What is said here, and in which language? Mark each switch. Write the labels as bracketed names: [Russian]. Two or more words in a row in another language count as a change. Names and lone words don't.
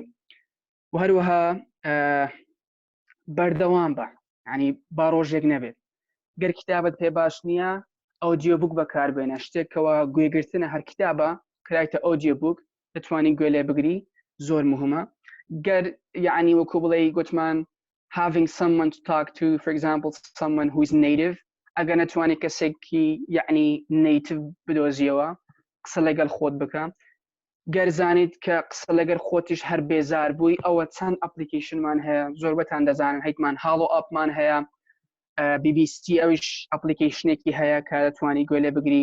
[Central Kurdish] و هەروەها بەردەوام بە ینی با ڕۆژێک نەبێت، گەر کتابت پێ باش نییە [English] audio book [Central Kurdish] بەکاربێنە، شتێکەوە گوێگرتنە هەر کتابە کرایتە [English] audio book [Central Kurdish] دەتوانی گوێ لێ بگری، زۆر مهمە. گەر یعنی وەکو بڵێ گوتمان [English] having someone to talk to, for example someone who is native، [Central Kurdish] ئەگەر نەتوانی کەسێکی یعنی native بدۆزیەوە قسە لەگەڵ خۆت بکە. گەر زانیت کە قسە لەگەر خۆتیش هەر بێزار بووی ئەوە چەند ئەپلیکیشنمان هەیە، زۆربەتان دەزانن هەیتمان هاڵۆ ئەپمان هەیە، BBC ئەویش ئەپلیکیشنێکی هەیە کە دەتوانی گوێ لێ بگری.